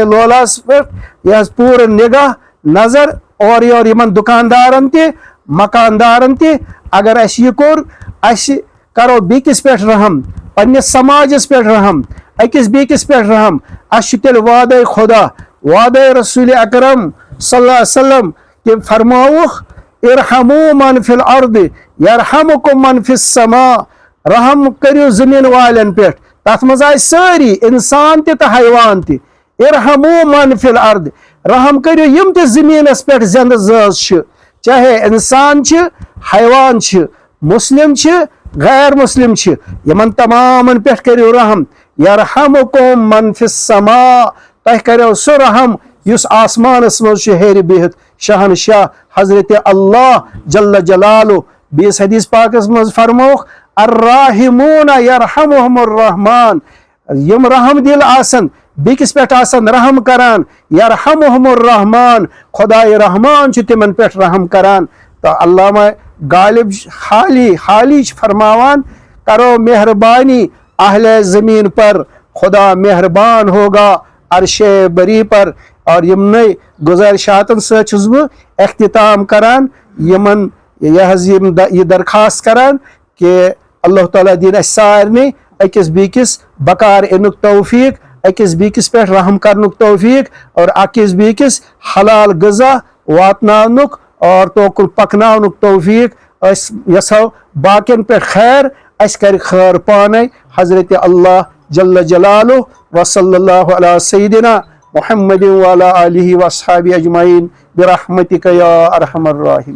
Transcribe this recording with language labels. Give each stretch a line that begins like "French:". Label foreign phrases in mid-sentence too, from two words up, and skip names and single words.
Kashmiri: لولاہس پٮ۪ٹھ یہِ حظ پوٗرٕ نگاہ نظر اورٕ یورٕ یِمن دُکاندارن تہِ مکاندارن تہِ اگر اسہِ یہِ کوٚر اسہِ کرو بیٚکِس پٮ۪ٹھ رحم پننِس سماجس پٮ۪ٹھ رحم أکِس بیٚکِس پٮ۪ٹھ رحم اسہِ چھُ تیٚلہِ وعدے خۄدا وعدے رسوٗلِ اکرم
Arabic: صلی اللہ علیہ وسلم
Kashmiri: تٔمۍ فرمووُکھ
Arabic: ارحموا من فی الارض یرحمکم من فی السماء
Kashmiri: رحم کٔرِو زٔمیٖن والٮ۪ن پٮ۪ٹھ تتھ منٛز آسہِ سٲری انسان تہِ تہٕ حیوان تہِ
Arabic: ارحموا من فی الارض
Kashmiri: رحم کٔرِو یِم تہِ زٔمیٖنس پٮ۪ٹھ زنٛدٕ زٲژ چھِ چاہے انسان چھِ حیوان چھِ مسلم چھِ غیر مسلم چھِ یِمن تمامن پٮ۪ٹھ کٔرِو رحم
Arabic: یرحمکم من فی السماء
Kashmiri: تۄہہِ کریو سُہ رحم یُس آسمانس منٛز چھُ ہیٚرِ بِہِتھ شہنشاہ حضرت اللہ
Arabic: جل جلالہ
Kashmiri: بیٚیِس حدیث پاکس منٛز فرمووُکھ
Arabic: الراحمون یرحمہم الرحمان
Kashmiri: یِم رحم دِل آسن بیٚکِس پٮ۪ٹھ آسن رحم کران
Arabic: یرحمہم الرحمان
Kashmiri: خۄدایہِ رحمان چھُ تِمن پٮ۪ٹھ رحم کران تہٕ علامہ غالب حالی چھِ فرماوان
Urdu: کرو مہربانی اہلِ زمین پر خدا مہربان ہوگا عرشِ بری پر
Kashmiri: اور یِمنٕے گُزٲرِشاتن سۭتۍ چھُس بہٕ اختتام کران یِمن یہِ درخواست کران کہ اللہ تعالیٰ دِیِن اَسہِ سارنٕے أکِس بیٚکِس بکار اِنُک توفیٖق أکِس بیٚکِس پٮ۪ٹھ رحم کرنُک توفیق اور أکِس بیٚکِس حلال غذا واتناونُک اور توکُل پکناونُک توفیق أسۍ یژھو باقین پٮ۪ٹھ خیر اَسہِ کَرِ خٲر پانے حضرت اللہ
Arabic: جل جلالہ وصلی اللہ علی سیدنا محمد وعلی آلہ وصحابہ اجمعین برحمتک یا ارحم الراحمین.